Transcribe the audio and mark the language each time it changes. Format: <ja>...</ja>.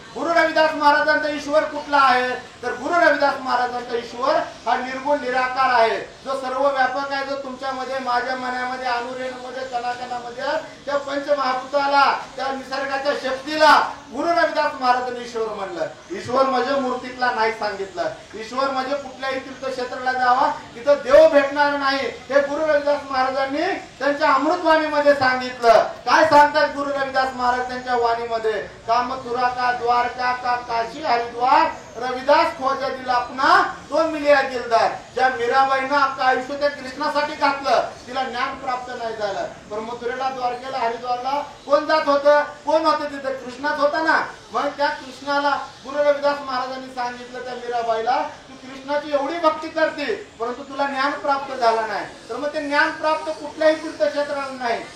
<mr>गुरु रविदास महाराजांचा ईश्वर कुठला आहे तर गुरु रविदास महाराजांचा ईश्वर हा निर्गुण निराकार आहे, जो सर्व व्यापक आहे, जो तुमच्यामध्ये माझ्या मनामध्ये अनुरेणूमध्ये कणाकणामध्ये त्या पंचमहाभूताला त्या निसर्गाच्या शक्तीला गुरु रविदास महाराजांनी ईश्वर म्हणलं. ईश्वर म्हणजे मूर्तीतला नाही सांगितलं. ईश्वर म्हणजे कुठल्याही तीर्थक्षेत्राला जावा तिथं देव भेटणार नाही, हे गुरु रविदास महाराजांनी त्यांच्या अमृतवाणीमध्ये सांगितलं. काय सांगतात गुरु रविदास महाराज त्यांच्या वाणीमध्ये?</mr> <hi>कामथुरा का द्वारका का काशी हरिद्वार रविदास खोजा दिला अपना तो मिलिया दिलदार.</hi> <mr>ज्या मीराबाईनं आपलं आयुष्य त्या कृष्णासाठी घातलं, तिला ज्ञान प्राप्त नाही झालं, पण मथुरेला द्वारकेला हरिद्वारला कोण जात होतं? कोण होतं तिथं? कृष्णाच होता ना. मग त्या कृष्णाला गुरु रविदास महाराजांनी सांगितलं त्या मीराबाईला, तू कृष्णाची एवढी भक्ती करते परंतु तुला ज्ञान प्राप्त झालं नाही, तर मग ते ज्ञान प्राप्त कुठल्याही तीर्थक्षेत्राला नाही.</mr>